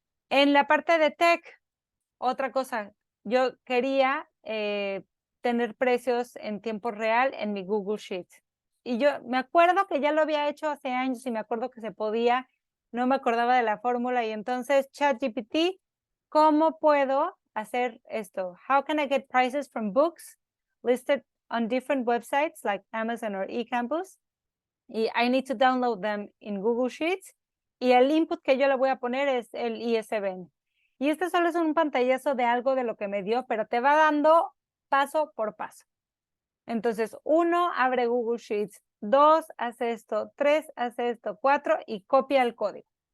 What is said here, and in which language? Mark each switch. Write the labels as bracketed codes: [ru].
[es] En la parte de tech, otra cosa, yo quería tener precios en tiempo real en mi Google Sheets. Y yo me acuerdo que ya lo había hecho hace años y me acuerdo que se podía, no me acordaba de la fórmula y entonces ChatGPT, ¿cómo puedo hacer esto? [en] How can I get prices from books listed on different websites like Amazon or eCampus? [es] Y [en] I need to download them in Google Sheets. [es] Y el input que yo le voy a poner es el ISBN. Y este solo es un pantallazo de algo de lo que me dio, pero te va dando paso por paso. Entonces, 1, abre Google Sheets. 2, hace esto. 3, hace esto. 4, y copia el código.